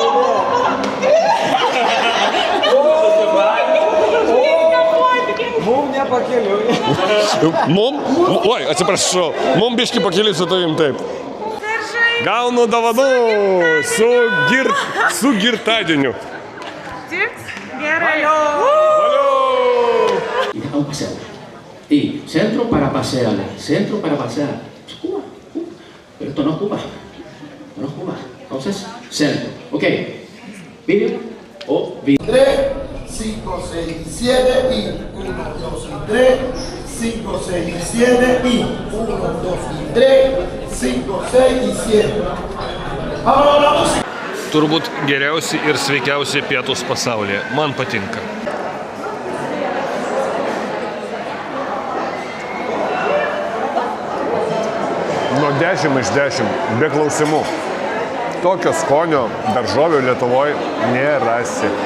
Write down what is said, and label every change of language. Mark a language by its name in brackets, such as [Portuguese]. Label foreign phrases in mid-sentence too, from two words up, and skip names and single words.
[Lithuanian] Mum nepakeliui. Oi, atsiprašau, mum biški pakeliui su tavim, taip. Gaunu dovanų su girtadieniu. Tiks? Gerai. [Spanish] Y dejamos pasear. Y centro para pasearle, centro para pasear. Es Cuba, Cuba. Pero esto no es Cuba. No es Cuba. Entonces, centro. Ok. Vídeo o vídeo. 3, 5, 6 y 7 y 1, 2 y 3, 5, 6 y 7 y 1, 2 y 3, 5, 6 y 7. Ahora la música. [Lithuanian] Turbūt geriausi ir sveikiausi pietus pasaulyje. Man patinka. Nuo 10 iš 10, be klausimų. Tokio skonio daržovių Lietuvoje nerasi.